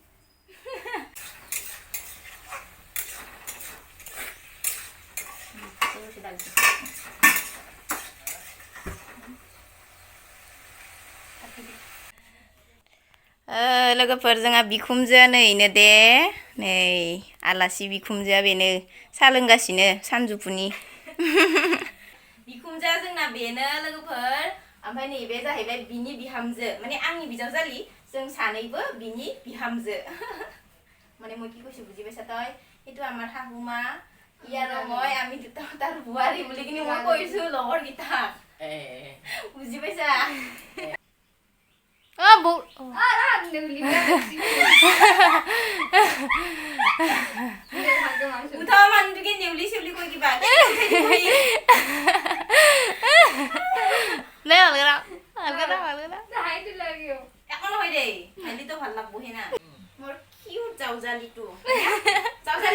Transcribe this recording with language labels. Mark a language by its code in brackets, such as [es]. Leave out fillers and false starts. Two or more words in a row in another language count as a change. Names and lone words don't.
[brx] लोगोफोर जोंहा बिखुमजोआ नैनो दे नै आलासि बिखुमजोआ बेनो सा लोंगासिनो सानजौफुनि बिखुमजोआ जोंना बेनो लोगोफोर ओमफ्राय नैबे जाहैबाय बिनि बिहामजो [as] माने आंनि बिजावजालि जों सानैबो बिनि बिहामजो মানে মই কি কৈছো বুজি পাইছা তই এটো আমাৰ শাহুমা ইয়াৰ মই আমি দুটা তাৰ বুৱাৰী বুলি কিনি মই কৈছো লগৰ গিতা বুজি পাইছা উঠাও মানুহটোকে নেউলি চেউলি কৈ কিবা একো নহয় দেই হাইলিতো ভাল লাগবহে না মোৰ কিউট জাউজালিটো জাউজালি